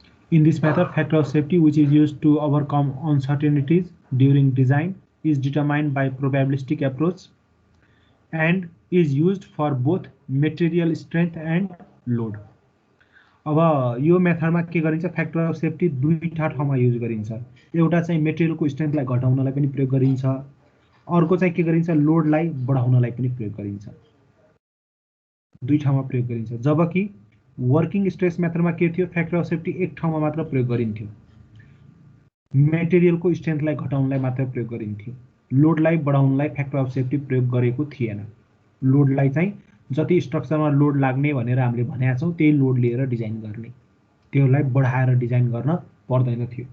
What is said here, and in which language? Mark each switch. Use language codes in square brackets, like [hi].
[en] In this method, factor of safety which is used to overcome uncertainties during design is determined by probabilistic approach and is used for both material strength and load. [ne] अब यो मेथडमा के गरिन्छ? Factor of safety दुईटा ठाउँमा use गरिन्छ। एउटा चाहिँ मेटेरियलको स्ट्रेन्थलाई घटाउनलाई पनि प्रयोग गरिन्छ, अर्को चाहिँ के गरिन्छ? लोडलाई बढाउनलाई पनि प्रयोग गरिन्छ। दुई ठाउँमा प्रयोग गरिन्छ। जबकि वर्किङ स्ट्रेस मेथडमा के थियो? फ्याक्टर अफ सेफ्टी एक ठाउँमा मात्र प्रयोग गरिन्थ्यो, मेटेरियलको स्ट्रेन्थलाई घटाउनलाई मात्र प्रयोग गरिन्थ्यो, लोडलाई बढाउनलाई फ्याक्टर अफ सेफ्टी प्रयोग गरेको थिएन। लोडलाई चाहिँ जति स्ट्रक्चरमा लोड लाग्ने भनेर हामीले भनेका छौं त्यही लोड लिएर डिजाइन गर्ने, त्यसलाई बढाएर डिजाइन गर्न पर्दैन थियो।